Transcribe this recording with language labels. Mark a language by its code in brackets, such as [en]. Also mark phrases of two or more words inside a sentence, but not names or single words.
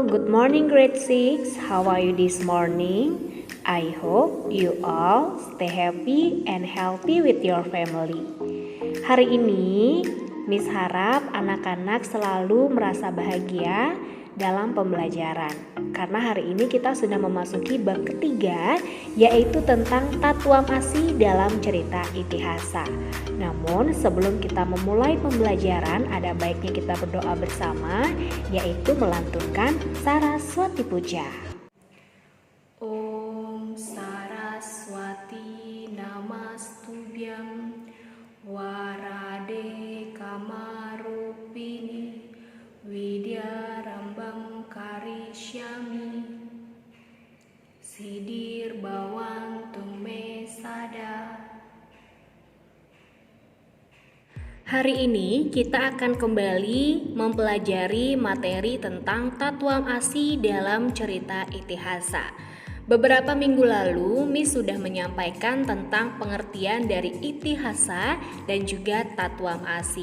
[en] morning grade 6. How are you this morning? I hope you all stay happy and healthy with your family. [id] Hari ini Miss harap anak-anak selalu merasa bahagia dalam pembelajaran. Karena hari ini kita sudah memasuki bab ketiga, yaitu tentang Tatuam Asi dalam cerita Itihasa. Namun sebelum kita memulai pembelajaran, ada baiknya kita berdoa bersama, yaitu melantunkan Saraswati Puja. [sa] Om Saraswati Namastubhyam Warade Kamarupini Widyarambam Karishyami Sidir Bawantum Mesada. [id] Hari ini kita akan kembali mempelajari materi tentang Tatuam Asi dalam cerita Itihasa. Beberapa minggu lalu, Miss sudah menyampaikan tentang pengertian dari Itihasa dan juga Tatuam Asi.